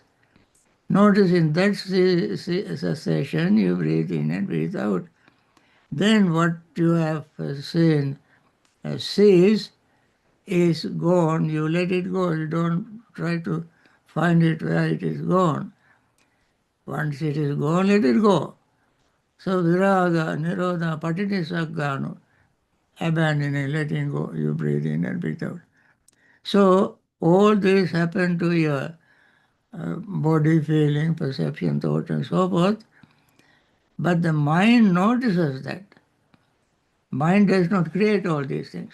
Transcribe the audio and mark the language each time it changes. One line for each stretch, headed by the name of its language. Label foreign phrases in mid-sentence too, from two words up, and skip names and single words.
English: Notice in that cessation, you breathe in and breathe out. Then what you have seen cease is gone. You let it go. You don't try to find it where it is gone. Once it is gone, let it go. So
Pali: viraga, nirodha, patinisaganu,
English: abandoning, letting go. You breathe in and breathe out. So all this happened to your body, feeling, perception, thought, and so forth. But the mind notices that. Mind does not create all these things.